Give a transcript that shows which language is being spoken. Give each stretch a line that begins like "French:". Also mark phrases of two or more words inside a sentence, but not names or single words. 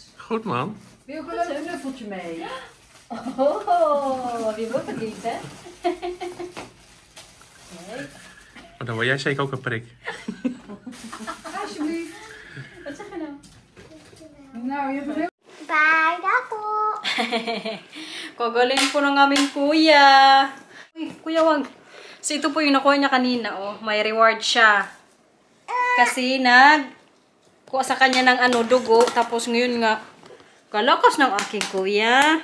Dutch: Goed man. Wil je ook een leuk knuffeltje mee? Oh, die wordt het niet, hè? Nee. Maar dan word jij zeker ook een prik. Alsjeblieft. Wat zeg je nou? Nou, je hebt een heel...
Filipino: Bye na po. Kagaling po ng aming kuya. Uy, kuya wag. So ito po yung nakuha niya kanina, oh. May reward siya. Kasi kuha sa kanya ng dugo. Tapos ngayon nga, kalakas ng aking kuya.